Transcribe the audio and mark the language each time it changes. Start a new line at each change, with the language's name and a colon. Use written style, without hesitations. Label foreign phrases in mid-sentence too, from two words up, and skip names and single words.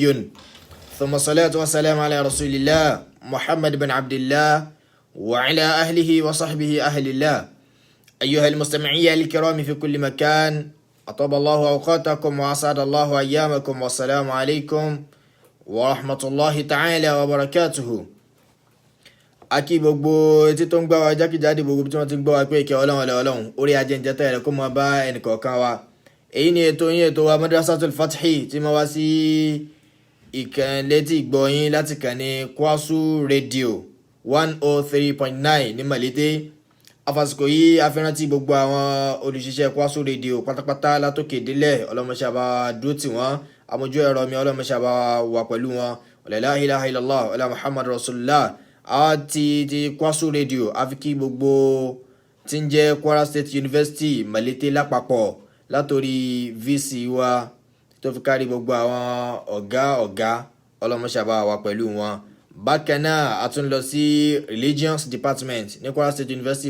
Arabic: ثم الصلاة والسلام على رسول الله محمد بن عبد الله وعلى أهله وصحبه أهل الله. أيها المستمعين الكرام في كل مكان، أطاب الله أوقاتكم وأسعد الله أيامكم، والسلام عليكم ورحمة الله تعالى وبركاته.
Yoruba: Akí gbogbo etí tó ń gbọ́ wa jákèjádò gbogbo tí wọ́n ti ń gbọ́ wa pé ìkẹ́ Ọlọ́run orí ajẹ́njẹ́tẹ́ rẹ̀ kó máa bá ẹnìkọ̀ọ̀kan wa. Èyí ni ètò yín, ètò wa Madrasatul Fatih tí máa wá sí ìkànnì ìgbọ̀yìn láti kànnì Kwasu Radio 103.9 ní Malete. Àfàsìkò yìí afẹ́rántí gbogbo àwọn olùṣiṣẹ́ Kwasu Radio pátápátá látòkè délẹ̀. Ọlọ́mọṣàbá dúró tì wọ́n, amójú ẹ̀rọ mi ọlọ́mọṣàbá wà pẹ̀lú wọn.
Arabic: لا إله إلا الله ولا محمد رسول الله.
Yoruba: Ti Kwasu Radio àfi kí gbogbo tí ń jẹ́ Kwara State University Malete lápapọ̀ látòrí VC wa tó fi kárí gbogbo àwọn ọ̀gá ọlọ́mọṣàbá wà pẹ̀lú wọn. Bákan náà a tún lọ sí
English: Religions Department
Yoruba: ní Kwara State University.